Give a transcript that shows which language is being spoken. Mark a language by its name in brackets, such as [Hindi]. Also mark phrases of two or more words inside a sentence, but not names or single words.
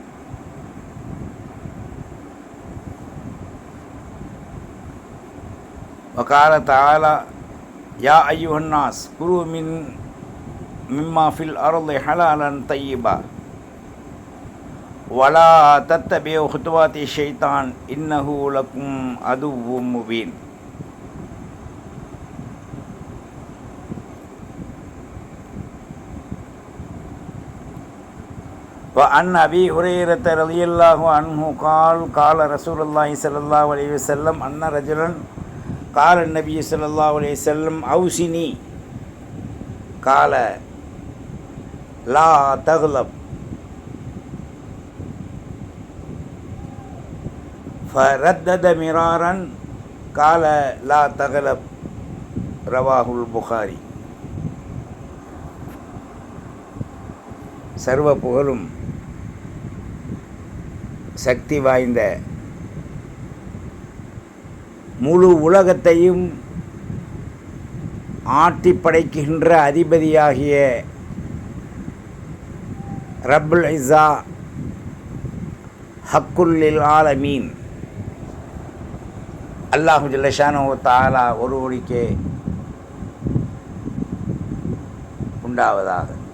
[Arabic] وقال تعالى يا أيها الناس كلوا مما في الأرض حلالا طيبا ولا تتبعوا خطوات الشيطان إنه لكم عدو مبين. وعن أبي هريرة رضي الله عنه قال قال رسول الله صلى الله عليه وسلم أن رجلا قال النبي صلى الله عليه وسلم أوصني قال لا تغلب فردد مرارا قال لا تغلب رواه البخاري. [Tamil] சர்வ புகழும் சக்தி வாய்ந்த முழு உலகத்தையும் ஆட்டி படைக்கின்ற அதிபதியாகிய [Arabic] رب العزة حقل العالمين الله جل شأنه تعالى [Tamil] ஒருவனுக்கே உண்டாவதாக.